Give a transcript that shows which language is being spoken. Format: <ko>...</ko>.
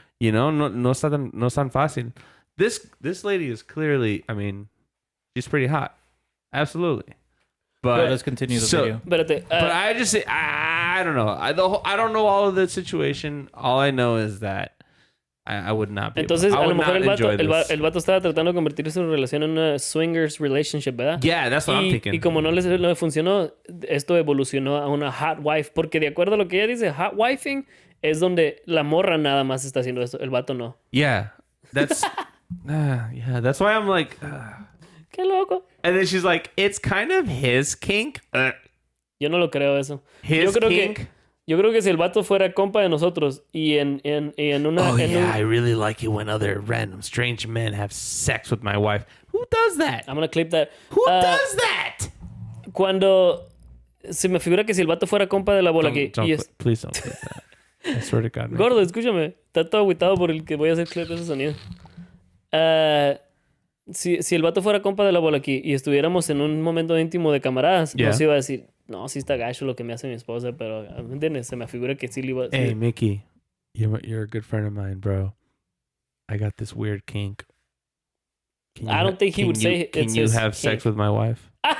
<en>You know,</en> <es>no es tan fácil.</es> <en>This lady is clearly, I mean, she's pretty hot. Absolutely. But let's continue the video. But I just say, I don't know. I don't know all of the situation. All I know is that I would not be.</en> <es>Entonces, a lo mejor el vato estaba tratando de convertir su relación en una swingers relationship, ¿verdad?</es> <en>Yeah, that's what I'm thinking.</en> <es>Y como no le funcionó, esto evolucionó a una hot wife. Porque de acuerdo a lo que ella dice, hot wifing es donde la morra nada más está haciendo esto. El vato no.</es> <en>Yeah. That's... that's why I'm like...</en> <es>Qué loco.</es> <en>And then she's like, it's kind of his kink.</en> <es>Yo no lo creo eso.</es> <en>His kink?</en> <es>Yo creo que si el vato fuera compa de nosotros y en una...</es> <en>I really like it when other random strange men have sex with my wife. Who does that? I'm gonna clip that. Who does that?</en> <es>Cuando... Se me figura que si el vato fuera compa de la bola aquí... Please don't clip that. I swear to God. Gordo, escúchame. Está todo agüitado por el que voy a hacer clip de ese sonido. Si el vato fuera compa de la bola aquí y estuviéramos en un momento íntimo de camaradas, nos iba a decir, no, sí está gacho lo que me hace mi esposa, pero, ¿me entiendes? Se me figura que sí le iba a decir.</es> <en>Hey, Miki, you're a good friend of mine, bro. I got this weird kink. I don't think he would say it's Can you have sex with my wife?</en>